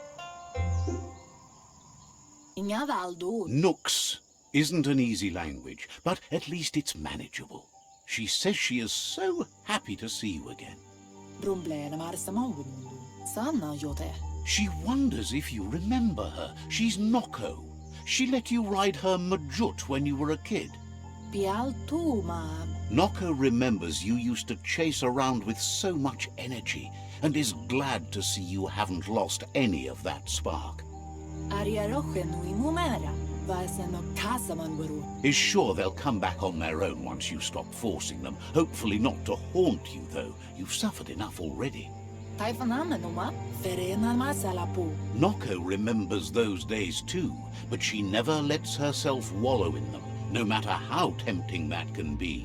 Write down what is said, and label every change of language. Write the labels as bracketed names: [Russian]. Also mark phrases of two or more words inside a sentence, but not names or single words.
[English] Nooks isn't an easy language, but at least it's manageable. She says she is so happy to see you again. She wonders if you remember her. She's Noko. She let you ride her Majut when you were a kid. Pial tu ma. Noko remembers you used to chase around with so much energy and is glad to see you haven't lost any of that spark. Ariaroche nui mumera. Vaiseno kasaman wuru. Is sure they'll come back on their own once you stop forcing them. Hopefully not to haunt you, though. You've suffered enough already. Taifanamenuma. Ferena masalapu. Noko remembers those days too, but she never lets herself wallow in them, no matter how tempting that can be.